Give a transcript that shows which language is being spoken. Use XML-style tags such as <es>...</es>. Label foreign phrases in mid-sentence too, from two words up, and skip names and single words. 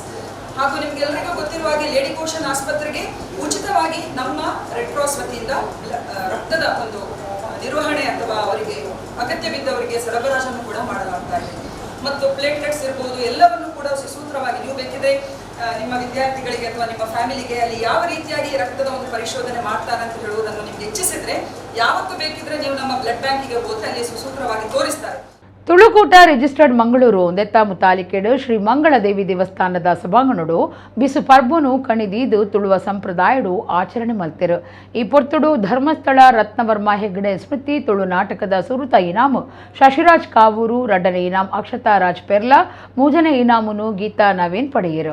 <kn>ಹಾಗೂ ನಿಮ್ಗೆಲ್ಲರಿಗೂ ಗೊತ್ತಿರುವ ಹಾಗೆ ಲೇಡಿಕೋಶನ್ ಆಸ್ಪತ್ರೆಗೆ ಉಚಿತವಾಗಿ ನಮ್ಮ ರೆಡ್ ಕ್ರಾಸ್ ವತಿಯಿಂದ ರಕ್ತದ ಒಂದು ನಿರ್ವಹಣೆ ಅಥವಾ ಅವರಿಗೆ ಅಗತ್ಯವಿದ್ದವರಿಗೆ ಸರಬರಾಜನ್ನು ಕೂಡ ಮಾಡಲಾಗ್ತಾ ಇದೆ. ಮತ್ತು ಪ್ಲೇಟ್ಲೆಟ್ಸ್ ಇರ್ಬೋದು ಎಲ್ಲವನ್ನು ಕೂಡ ಸುಸೂತ್ರವಾಗಿ ನೀವು ಬೇಕಿದ್ರೆ ನಿಮ್ಮ ವಿದ್ಯಾರ್ಥಿಗಳಿಗೆ ಅಥವಾ ನಿಮ್ಮ ಫ್ಯಾಮಿಲಿಗೆ ಅಲ್ಲಿ ಯಾವ ರೀತಿಯಾಗಿ ರಕ್ತದ ಒಂದು ಪರಿಶೋಧನೆ ಮಾಡ್ತಾರೆ ಅಂತ ಹೇಳುವುದನ್ನು ನಿಮ್ಗೆ ಹೆಚ್ಚಿಸಿದ್ರೆ ಯಾವತ್ತು ಬೇಕಿದ್ರೆ ನೀವು ನಮ್ಮ</kn> <en>blood bank-ige</en> <kn>ಹೋದ್ರೆ ಅಲ್ಲಿ ಸುಸೂತ್ರವಾಗಿ ತೋರಿಸ್ತಾರೆ.</kn> <tcy>ತುಳುಕೂಟ ರಿಜಿಸ್ಟರ್ಡ್ ಮಂಗಳೂರು ದೆತ್ತಾಮು ತಾಲಿಕೆಡು ಶ್ರೀ ಮಂಗಳದೇವಿ ದೇವಸ್ಥಾನದ ಸಭಾಂಗಣಡು ಬಿಸು ಪರ್ಬನು ಕಣಿದೀದು ತುಳುವ ಸಂಪ್ರದಾಯಡು ಆಚರಣೆ ಮಲ್ತೆರು. ಈ ಪೊರ್ತುಡು ಧರ್ಮಸ್ಥಳ ರತ್ನವರ್ಮ ಹೆಗ್ಗಡೆ ಸ್ಮೃತಿ ತುಳು ನಾಟಕದ ಸುರುತ ಇನಾಮು ಶಶಿರಾಜ್ ಕಾವೂರು, ರಡ್ಡನೆ ಇನಾಮ್ ಅಕ್ಷತಾ ರಾಜ್ ಪೆರ್ಲಾ, ಮೂಜನೆ ಇನಾಮುನು ಗೀತಾ ನವೀನ್ ಪಡೆಯರು.</tcy>